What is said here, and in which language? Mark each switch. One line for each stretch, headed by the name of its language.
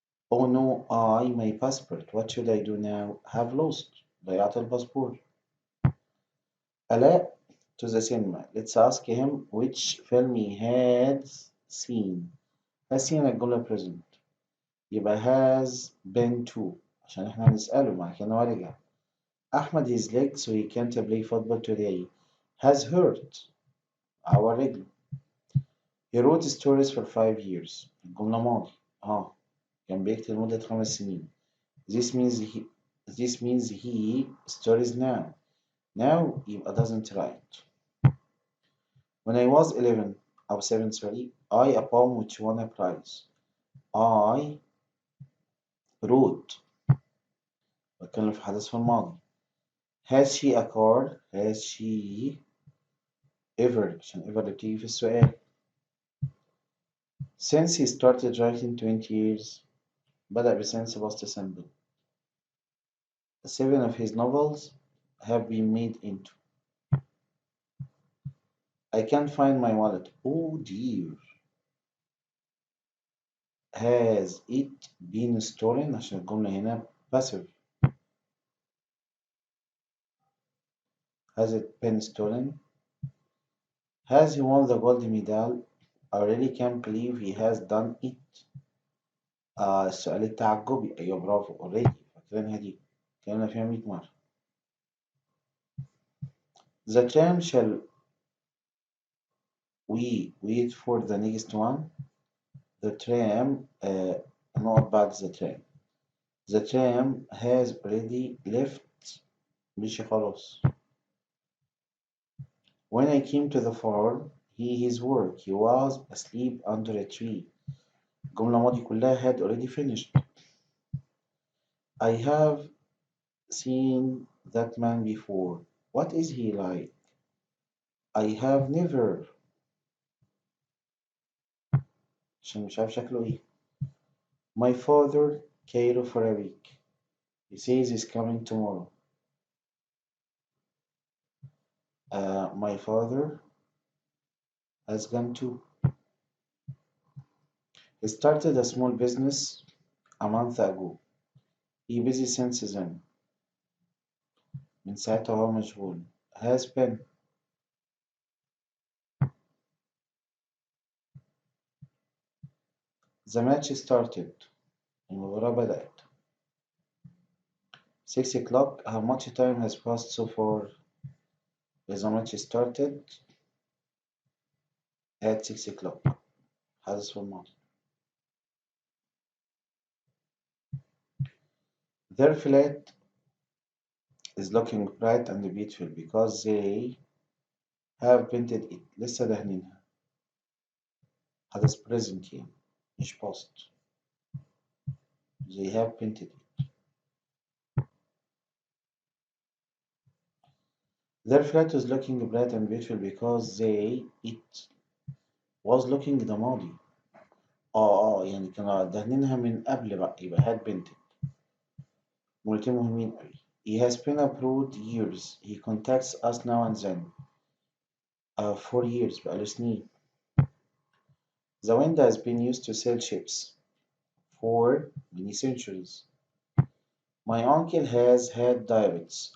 English: Oh no, my passport. What should I do now? Have lost.
Arabic: ضيعت الباسبور.
English: علاء to the cinema. Let's ask him which film he has seen. Has seen الجملة present.
Arabic: يبقى
English: has been to
Arabic: عشان احنا هنسأله مع كده هو رجع.
English: أحمد his leg so he can't play football today. Has hurt our رجله. He wrote stories for 5 years.
Arabic: الجملة ماضي. كان بيكتب لمدة 5 سنين.
English: This means he stories now. Now يبقى doesn't write. When I was 11 أو 7 sorry I a poem which won a prize. I wrote
Arabic: بتكلم في حدث في الماضي.
English: Has she a car? Has she ever
Arabic: عشان ever اللي بتيجي في السؤال.
English: Since he started writing 20 years
Arabic: بدأ بسنس
English: past simple. 7 of his novels have been made into. I can't find my wallet. Oh dear. Has it been stolen
Arabic: عشان الجملة هنا
English: passive. Has it been stolen? Has he won the gold medal? I really can't believe he has done it.
Arabic: السؤال التعجبي. أيوة برافو already فاكرينها دي اتكلمنا فيها 100 مرة.
English: The tram shall we wait for the next one. The tram
Arabic: نقعد بعد
English: the tram. The tram has already left.
Arabic: مشي خلاص.
English: When I came to the farm, his work. He was asleep under a tree.
Arabic: الجملة الماضية كلها
English: had already finished. I have seen that man before. What is he like? I have never
Arabic: عشان مش عارف شكله ايه.
English: My father Cairo for a week. He says he's coming tomorrow. My father has gone too. He started a small business a month ago. He busy since then.
Arabic: من ساعتها وهو مشغول.
English: Has been. The match started.
Arabic: المباراة بدأت.
English: 6 o'clock. How much time has passed so far? The match started at 6 o'clock.
Arabic: حدث في الماضي.
English: Their flat is looking bright and beautiful because they have painted it.
Arabic: لسه دهنينها. حدث present يعني مش past.
English: They have painted it. Their flat is looking bright and beautiful because it was looking
Arabic: ده ماضي. يعني كانوا دهنينها من قبل بقى يبقى
English: had painted.
Arabic: جملتين مهمين أوي.
English: He has been abroad years. He contacts us now and then. For years
Arabic: بقاله سنين.
English: The wind has been used to sail ships for many centuries. My uncle has had diabetes.